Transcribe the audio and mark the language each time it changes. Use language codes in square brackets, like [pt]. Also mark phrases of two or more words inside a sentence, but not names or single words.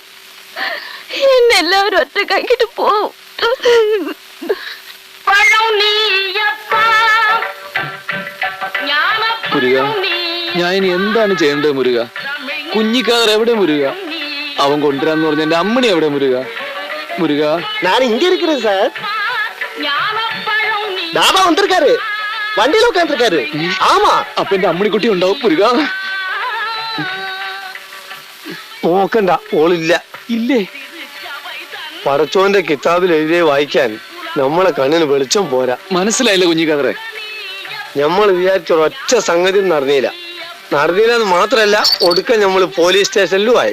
[ml] എന്നെ എല്ലാവരും ഒറ്റക്കാക്കിട്ട് പോവും. മുരുക, ഞാൻ ഇനി എന്താണ് ചെയ്യേണ്ടത് മുരുക? കുഞ്ഞിക്കാതർ എവിടെ മുരുക? അവൻ കൊണ്ടുവരാന്ന് പറഞ്ഞ എന്റെ അമ്മണി എവിടെ മുരുക? മുരുക, ഞാൻ ഇങ്ങ [ta] இருக்கிறேன் சார். தாபா வந்திருக்காரு, வண்டியில உட்காந்துருக்காரு. ஆமா, [ml] അപ്പൊ എന്റെ അമ്മണിക്കുട്ടി ഉണ്ടാവും മുരുക. നോക്കണ്ട, ഓളില്ല. ഇല്ലേ? പടച്ചോന്റെ കിതാബിൽ എഴുതിയ വായിക്കാൻ നമ്മളെ കണ്ണിന് വെളിച്ചം പോരാ. മനസ്സിലായില്ല കുഞ്ഞിക്കാതറെ? നമ്മൾ വിചാരിച്ച ഒരൊറ്റ സംഗതി നടന്നില്ലെന്ന് മാത്രല്ല, ഒടുക്കം നമ്മൾ പോലീസ് സ്റ്റേഷനിലും ആയി.